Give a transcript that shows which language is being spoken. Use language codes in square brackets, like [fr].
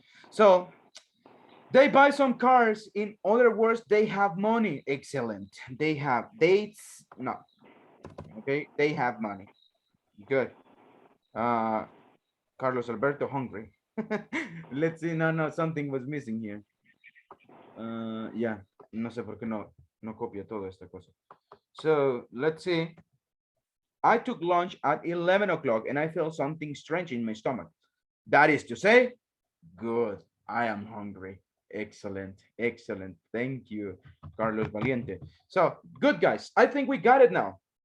[en] So they buy some cars. In other words, they have money. Excellent. They have dates. No. Okay, they have money. Good. Carlos Alberto hungry. Let's see. No, something was missing here. Yeah, [es] no sé por qué no copia toda esta cosa. [en] So let's see. I took lunch at 11 o'clock and I felt something strange in my stomach. That is to say, good. I am hungry. Excellent. Excellent. Thank you, Carlos Valiente. So good, guys. I think we got it now.